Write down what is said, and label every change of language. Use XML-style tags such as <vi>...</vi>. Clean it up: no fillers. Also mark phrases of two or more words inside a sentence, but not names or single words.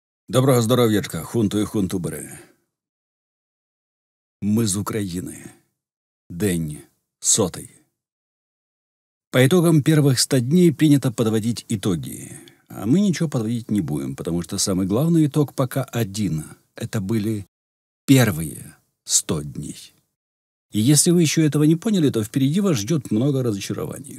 <uk>Доброго здоров'ячка, хунту і хунту бере. Мы з України. День 100.</uk> <ru>По итогам первых 100 дней принято подводить итоги. А мы ничего подводить не будем, потому что самый главный итог пока один. Это были первые 100 дней. И если вы еще этого не поняли, то впереди вас ждет много разочарований.</ru>